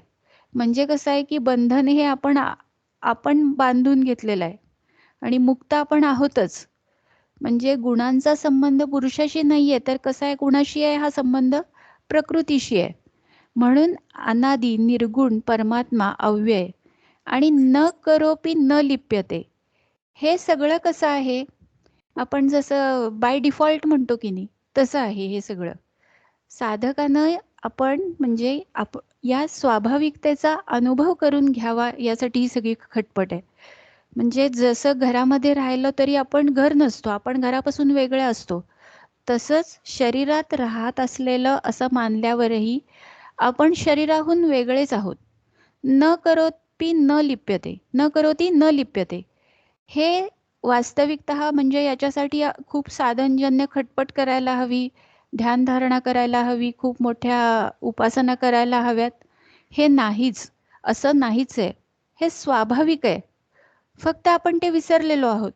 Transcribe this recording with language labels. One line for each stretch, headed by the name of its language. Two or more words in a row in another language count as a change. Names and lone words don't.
Marathi: म्हणजे कसं आहे की बंधन हे आपण बांधून घेतलेलं आहे आणि मुक्त आपण आहोतच. म्हणजे गुणांचा संबंध पुरुषाशी नाहीये, तर कसा आहे? कुणाशी आहे हा संबंध? प्रकृतीशी आहे. म्हणून अनादी निर्गुण परमात्मा अव्यय आणि
Sanskrit: न करोपि न लिप्यते,
Marathi: हे सगळं कसं आहे? आपण जसं
English: by default
Marathi: म्हणतो की नाही, तसं आहे हे सगळं. साधकानं आपण म्हणजे या स्वाभाविकतेचा अनुभव करून घ्यावा, यासाठी ही सगळी खटपट आहे. म्हणजे जसं घरामध्ये राहिलं तरी आपण घर नसतो, आपण घरापासून वेगळे असतो, तसंच शरीरात राहत असलेलं असं मानल्यावरही आपण शरीराहून वेगळेच आहोत.
Sanskrit: न करोति न लिप्यते, न करोति न लिप्यते,
Marathi: हे वास्तविकतः म्हणजे याच्यासाठी खूप साधनजन्य खटपट करायला हवी, ध्यानधारणा करायला हवी, खूप मोठ्या उपासना करायला हव्यात, हे नाहीच. असं नाहीच आहे, हे स्वाभाविक आहे. फक्त आपण ते विसरलेलो आहोत.